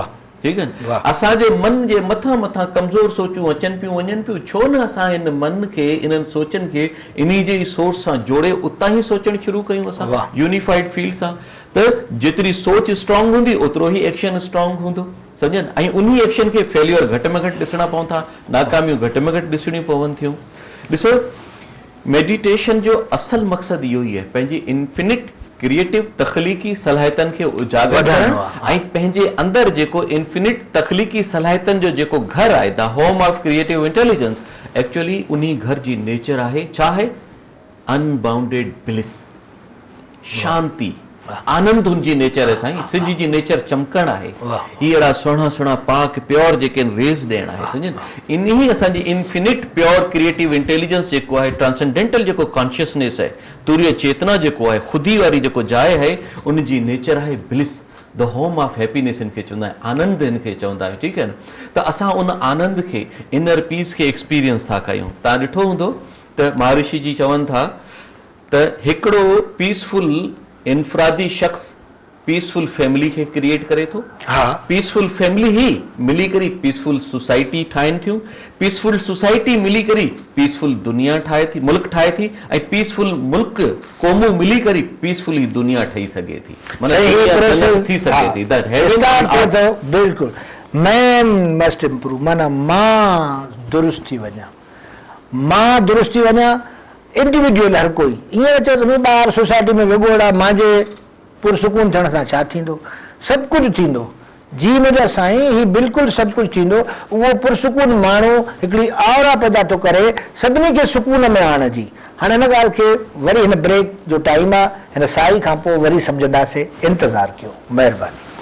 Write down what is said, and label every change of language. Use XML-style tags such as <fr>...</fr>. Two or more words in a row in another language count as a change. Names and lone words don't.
<sd>ठीकु आहे असांजे मन जे मथां कमज़ोर सोचूं अचनि पियूं वञनि पियूं छो न असां हिन मन खे इन्हनि सोचनि खे इन्ही जे सोर्स सां जोड़े उतां ई सोचणु शुरू कयूं असां</sd> <en>unified field</en> <sd>सां त जेतिरी सोच स्ट्रॉन्ग हूंदी ओतिरो ई एक्शन स्ट्रॉन्ग हूंदो सम्झनि ऐं उन एक्शन खे फेल्यूर घटि में घटि ॾिसणा पवनि था नाकामियूं घटि में घटि ॾिसणियूं पवनि थियूं ॾिसो मेडिटेशन जो असल मक़सदु इहो ई आहे पंहिंजी</sd> <en>infinite creative</en> <sd>तख़लीक़ी सलाहियतनि खे उजागर करणु ऐं पंहिंजे अंदरि जेको इंफिनिट तख़लीक़ी सलाहियतनि जो जेको घर आहे</sd> <en>the home of creative intelligence actually</en> <sd>उन्ही घर जी नेचर आहे छा आहे</sd> <en>unbounded bliss</en> <sd>शांती आनंद उनजी नेचर आहे साईं सिज जी नेचर चमकण आहे ही अहिड़ा सुहिणा पाक प्योर जेके रेज़ ॾियण आहे सम्झनि इन्ही असांजी</sd> <en>infinite pure creative intelligence</en> <sd>जेको आहे ट्रांसेंडेंटल जेको कॉन्शियसनेस आहे तुरीय चेतना जेको आहे ख़ुदी वारी जेको जाइ आहे उनजी नेचर आहे</sd> <en>bliss the home of happiness</en> <sd>इनखे चवंदा आहियूं आनंद इनखे चवंदा आहियूं ठीकु आहे न त असां उन आनंद खे</sd> <en>inner peace</en> <sd>खे एक्सपीरियंस था कयूं तव्हां ॾिठो हूंदो त महर्षि जी चवनि था त हिकिड़ो पीसफुल इनफरादी शख्स</sd> <en>peaceful family</en> <sd>खे क्रिएट करे थो</sd> <en>peaceful family</en> <sd>ही मिली करे</sd> <en>peaceful society</en> <sd>ठाहिनि थियूं</sd> <en>peaceful society</en> <sd>मिली करे पीसफुल दुनिया ठाहे थी मुल्क ठाहे थी ऐं पीसफुल मुल्क क़ौमूं मिली करे पीसफुल दुनिया ठही सघे थी थी सघे थी बिल्कुलु</sd> <en>man must improve</en> <sd>माना मां दुरुस्त थी वञा इंडिविजुअल हर कोई ईअं चओ त ॿार सोसाइटी में वेगो अहिड़ा मुंहिंजे पुरसुकून थियण सां छा थींदो सभु कुझु थींदो जी मुंहिंजा साईं ही बिल्कुलु सभु कुझु थींदो उहो पुरसुकून माण्हू हिकिड़ी आवरा पैदा थो करे सभिनी खे सुकून में आणण जी हाणे हिन ॻाल्हि खे वरी हिन ब्रेक जो टाइम आहे हिन साई खां पोइ वरी सम्झंदासीं इंतज़ारु कयो महिरबानी</sd>